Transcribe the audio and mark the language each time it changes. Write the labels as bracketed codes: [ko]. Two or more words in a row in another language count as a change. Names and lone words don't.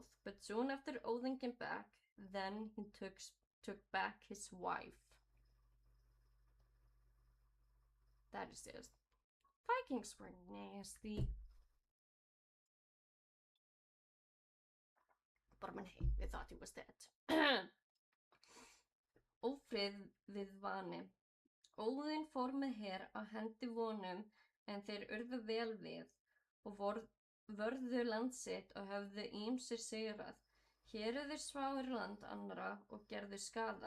[en] But soon after Odin came back, then he took back his wife. That is it. Vikings were nasty. But hey, they thought he was dead. [is] Ófrið við vani. Óðinn fór með her á hendi vonum en þeir urðu vel við og vörðu land sitt og höfðu ýmsir sigrað. Héruðir sváir land annarra og gerðu skaða.